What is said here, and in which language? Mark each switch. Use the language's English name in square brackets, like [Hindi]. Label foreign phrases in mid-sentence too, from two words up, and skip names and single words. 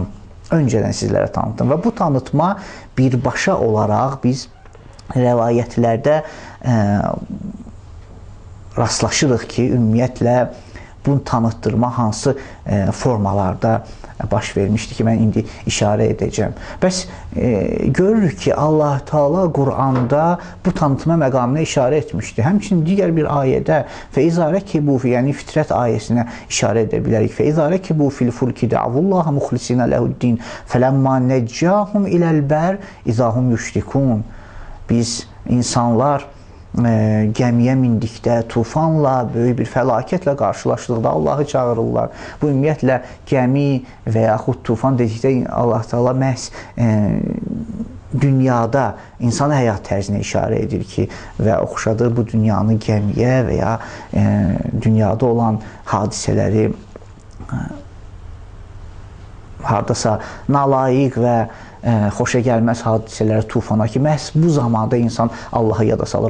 [Azerbaijani] Öncədən sizlərə tanıtdım. Və bu tanıtma birbaşa olaraq biz rəvayətlərdə rastlaşırıq ki, ümumiyyətlə bunu tanıtdırma hansı formalarda baş vermişdi ki, mən indi işarə edəcəm. Bəs görürük ki, Allah Teala Quranda bu tanıtma məqamına işarə etmişdi. Həmçinin digər bir ayədə [Arabic] فَإِذَا رَكِبُوا فِي, [Azerbaijani] yəni fitrət ayəsinə işarə edə bilərik. [Arabic] فَإِذَا رَكِبُوا فِي الْفُلْكِ دَعْوُوا اللَّهَ مُخْلِصِينَ لَهُ الدِّينَ فَلَمَّا نَجَّاهُمْ إِلَى الْبَرِّ إِذَا هُمْ يُشْرِكُونَ. [Azerbaijani] Biz insanlar gəmiyə mindikdə, tufanla, böyük bir fəlakətlə qarşılaşdıqda Allahı çağırırlar. Bu ümumiyyətlə gəmi və yaxud tufan dedikdə Allah Teala məhz dünyada insan həyat tərzinə işarə edir ki, və oxşadır bu dünyanı gəmiyə və ya dünyada olan hadisələri hardasa nalayiq və xoşa gəlməz hadisələri tufana ki, məhz bu zamanda insan Allahı yada salır.